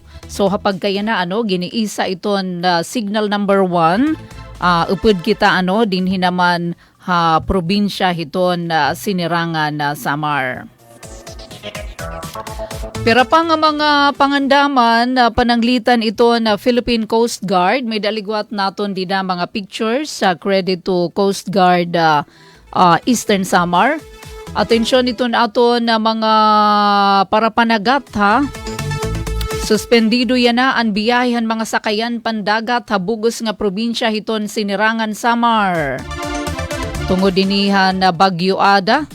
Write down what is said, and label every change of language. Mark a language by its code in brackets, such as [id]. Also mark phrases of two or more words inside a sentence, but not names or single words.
[war] So hapag kaya na giniisa iton signal number 1 upod kita din hinaman ha probinsya hiton sinirangan na Samar. Pero pa nga mga pangandaman pananglitan ito na Philippine Coast Guard. May daligwat naton din na mga pictures sa [en] credit to [war] Coast Guard Eastern Samar. Atensyon ito nato na mga parapanagat ha. Suspendido yan na ang biyahe mga sakayan pandagat habugos nga probinsya hiton sinirangan Samar. Tungod dinihan na Bagyo Ada.